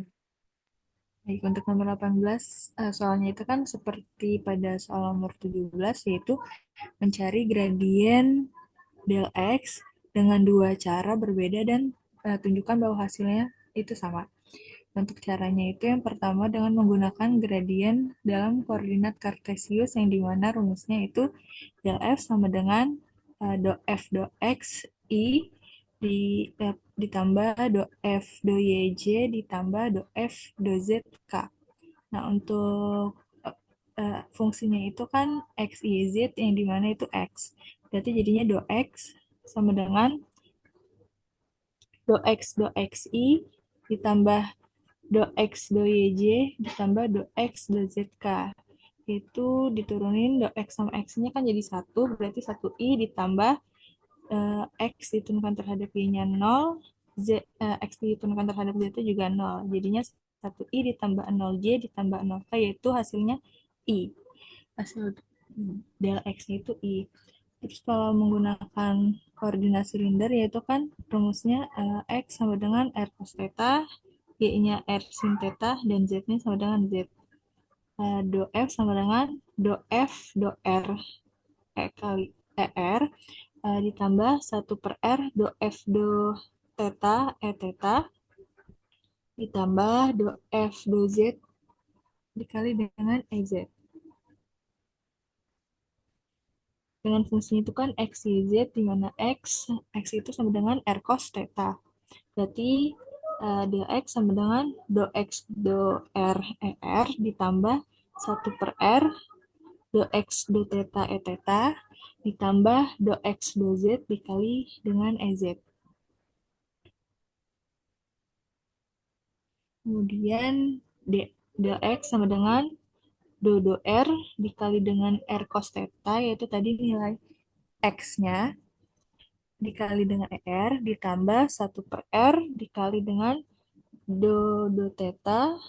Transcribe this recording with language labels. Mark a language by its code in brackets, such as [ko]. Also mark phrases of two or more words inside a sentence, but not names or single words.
[id] Baik, untuk nomor 18, soalnya itu kan seperti pada soal nomor 17, yaitu mencari gradien del X dengan dua cara berbeda dan tunjukkan bahwa hasilnya itu sama. Untuk caranya itu yang pertama dengan menggunakan gradien dalam koordinat kartesius yang dimana rumusnya itu del F sama dengan do F do X I ditambah do F do YJ ditambah do F do ZK. Nah, untuk fungsinya itu kan X, Y, Z yang dimana itu X. Berarti jadinya do X sama dengan do X, I ditambah do X, do YJ ditambah do X, do ZK. Itu diturunin do X sama X-nya kan jadi satu, berarti satu I ditambah X diturunkan terhadap Y-nya 0, X diturunkan terhadap Z juga 0. Jadinya satu I ditambah 0 J ditambah 0 K, yaitu hasilnya I. Hasil del X-nya itu I. Terus kalau menggunakan koordinat silinder, yaitu kan rumusnya X sama dengan R cos theta, Y-nya R sin theta, dan Z-nya sama dengan Z. Do F sama dengan do F do R kali ER ditambah satu per R do F do theta E theta ditambah do F do Z dikali dengan EZ. Dengan fungsinya itu kan X, Y, Z, di mana X itu sama dengan R cos theta. Berarti do X sama dengan do X do R E R ditambah satu per R do X do theta E theta ditambah do X do Z dikali dengan EZ. Kemudian do X sama dengan do R dikali dengan R cos theta, yaitu tadi nilai X-nya dikali dengan ER ditambah satu per R dikali dengan do theta